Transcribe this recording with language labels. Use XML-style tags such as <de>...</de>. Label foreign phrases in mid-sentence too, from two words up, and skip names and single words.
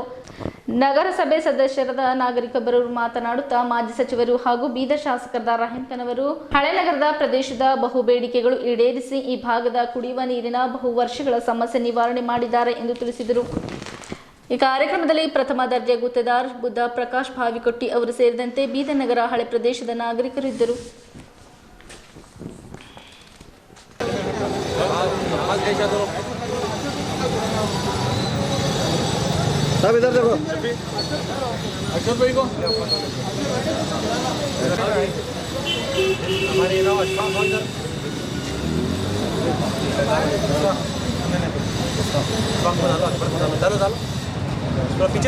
<kn>ನಗರಸಭೆ ಸದಸ್ಯರಾದ ನಾಗರಿಕೊಬ್ಬರು ಮಾತನಾಡುತ್ತಾ, ಮಾಜಿ ಸಚಿವರು ಹಾಗೂ ಬೀದರ್ ಶಾಸಕರಾದ ರಹೀಂ ಖಾನ್ ಅವರು ಹಳೆ ನಗರದ ಪ್ರದೇಶದ ಬಹು ಬೇಡಿಕೆಗಳು ಈಡೇರಿಸಿ ಈ ಭಾಗದ ಕುಡಿಯುವ ನೀರಿನ ಬಹು ವರ್ಷಗಳ ಸಮಸ್ಯೆ ನಿವಾರಣೆ ಮಾಡಿದ್ದಾರೆ ಎಂದು ತಿಳಿಸಿದರು. ಈ ಕಾರ್ಯಕ್ರಮದಲ್ಲಿ ಪ್ರಥಮ ದರ್ಜೆ ಗುತ್ತೇದಾರ್ ಬುದ್ಧ ಪ್ರಕಾಶ್ ಭಾವಿಕೊಟ್ಟಿ ಅವರು ಸೇರಿದಂತೆ ಬೀದರ್ ನಗರ ಹಳೆ ಪ್ರದೇಶದ ನಾಗರಿಕರು ಇದ್ದರು.</kn> <hi>सब इधर देखो अक्षर भाई को हमारे नाम अशफाक इधर पीछे</hi>